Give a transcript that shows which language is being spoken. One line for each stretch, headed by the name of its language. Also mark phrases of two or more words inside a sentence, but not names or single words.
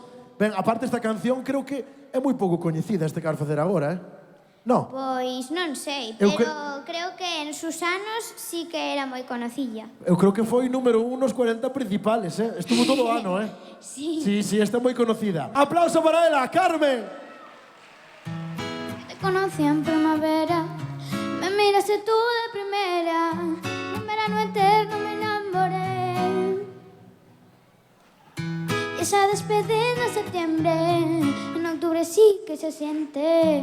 Galician: Ben, aparte esta canción, creo que é moi pouco coñecida este que vas facer agora, No? Pois non sei, pero creo que en sus anos sí que era moi conocilla. Eu creo que foi número 1 nos 40 principales, Estuvo todo o ano, Sí. Sí, esta é moi conocida. Aplauso para ela, Carmen!
Spanish: Te conocí en primavera, me miraste tú de primera, en verano eterno me enamoré. Y esa despedida en septiembre, en octubre sí que se siente.